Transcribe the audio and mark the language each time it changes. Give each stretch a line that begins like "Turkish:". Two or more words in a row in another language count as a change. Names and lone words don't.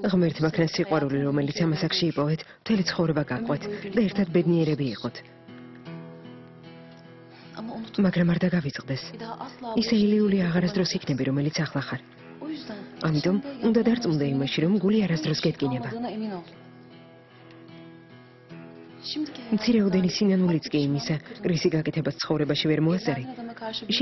Georgian: ღმერთი მაქნას სიყვარული, რომელიც ამას აქ შეიპოვეთ, მთელი ცხოვრება გაყვეთ და ერთად ბედნიერები იყოთ.
Turkish: Ama unut.
Georgian: მაგრამ არ დაგავიწყდეს.
Turkish: Bir daha asla.
Georgian: ის ეილიული აღარასდროს იქნები, რომელიც ახლა ხარ.
Turkish: O yüzden.
Georgian: ამიტომ უნდა დარწმუნდე იმაში, რომ გული არასდროს გეტკინება.
Turkish: Olmadığına emin ol. Şimdiki
Georgian: მცირეოდენი სინანულიც კი იმისა, კრისი გაკეთებას ცხოვრებაში ვერ მოასწარი.
Turkish: adama karşı bir